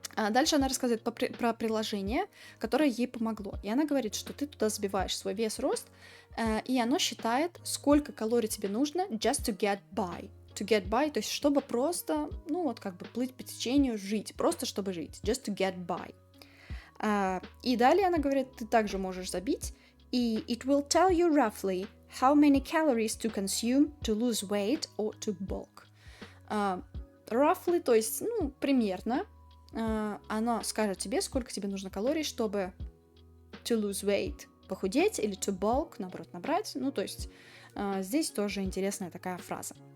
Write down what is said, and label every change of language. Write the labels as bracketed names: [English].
[Russian] Дальше она рассказывает про приложение, которое ей помогло. И она говорит, что ты туда забиваешь свой вес, рост, и оно считает, сколько калорий тебе нужно [English] just to get by. To get by, [Russian] то есть чтобы просто, ну вот как бы плыть по течению, жить, просто чтобы жить. [English] Just to get by. [Russian] И далее она говорит, ты также можешь забить, и [English] it will tell you roughly how many calories to consume to lose weight or to bulk. Roughly, [Russian] то есть, ну, примерно. Оно скажет тебе, сколько тебе нужно калорий, чтобы [English] to lose weight, [Russian] похудеть, или [English] to bulk, [Russian] наоборот, набрать. Ну, то есть здесь тоже интересная такая фраза.